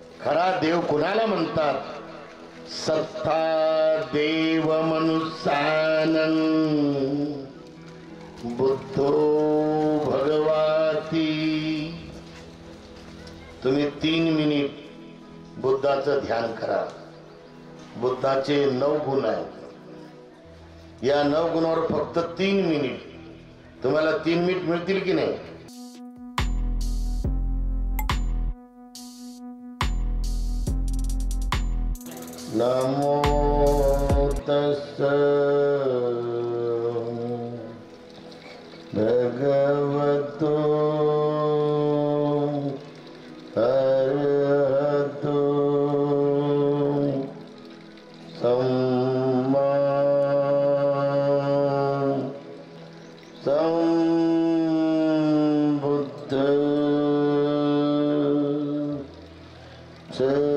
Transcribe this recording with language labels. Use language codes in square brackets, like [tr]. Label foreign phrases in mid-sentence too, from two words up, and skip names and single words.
[mr] खरा देव कुणाला म्हणतात? [pi] सत्ता देव मनुष्यानं बुद्धो भगवाती. [mr] तुम्ही 3 मिनिट बुद्धाचं ध्यान करा. बुद्धाचे 9 गुण आहेत. या 9 गुणावर फक्त 3 मिनिट. तुम्हाला 3 मिनिट मिळतील की नाही? [pi] नमो तस्सै भगवतो अरहतो सम्मा संबुद्धस्सै.